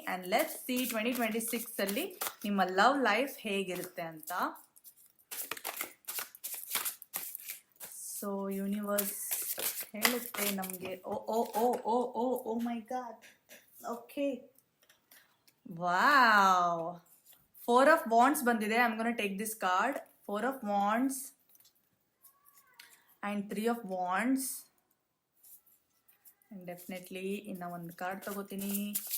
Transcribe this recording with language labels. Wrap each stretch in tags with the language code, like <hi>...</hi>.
<kn>And let see 2026ಅಲ್ಲಿ ನಿಮ್ಮ love life ಹೇಗಿರುತ್ತೆ ಅಂತ. ಸೊ ಯೂನಿವರ್ಸ್ ಹೇಳುತ್ತೆ ನಮಗೆ. ಓ ಓ ಓ ಓ ಓ ಓ ಮೈ god. Okay, wow, 4 of Wands ಬಂದಿದೆ.</kn> <en>I am gonna take this card. 4 of Wands and 3 of Wands.</en> <kn>And definitely ಇನ್ನು ಒಂದು card ತಗೋತೀನಿ.</kn>